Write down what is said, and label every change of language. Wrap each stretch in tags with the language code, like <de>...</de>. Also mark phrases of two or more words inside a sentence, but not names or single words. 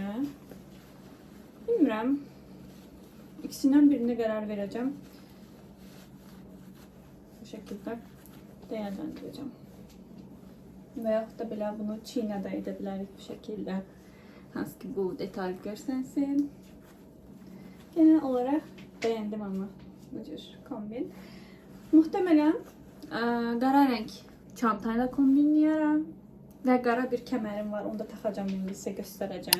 <az>Bilmirəm. İkisindən birinə qərar verəcəm. Bu şəkildə dəyərləndirəcəm. Və yaxud da belə bunu çiynədə edə bilərik bu şəkildə. Hansı ki bu detal görsənsin.</az> <tr>Genel olarak beğendim ama</tr> <az>bu cür kombin. Muhtemelen qara renk çantayla kombinləyərəm və qara bir kəmərim var. Onu da taxacağım, indi sizə göstərəcəm.</az>